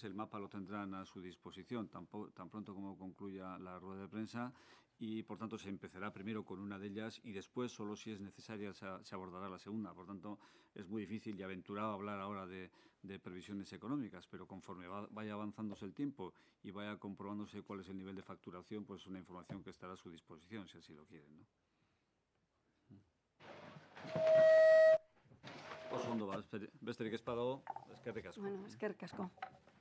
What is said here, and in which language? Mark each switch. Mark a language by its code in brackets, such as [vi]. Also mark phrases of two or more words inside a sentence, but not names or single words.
[es] El mapa lo tendrán a su disposición tan pronto como concluya la rueda de prensa, y por tanto se empezará primero con una de ellas y después, solo si es necesaria, se abordará la segunda. Por tanto, es muy difícil y aventurado hablar ahora de previsiones económicas, pero conforme vaya avanzándose el tiempo y vaya comprobándose cuál es el nivel de facturación, pues es una información que estará a su disposición, si así lo quieren, ¿no? [eu] Oso ondo, besterik ez badago, eskerrik asko. Bueno, eskerrik asko.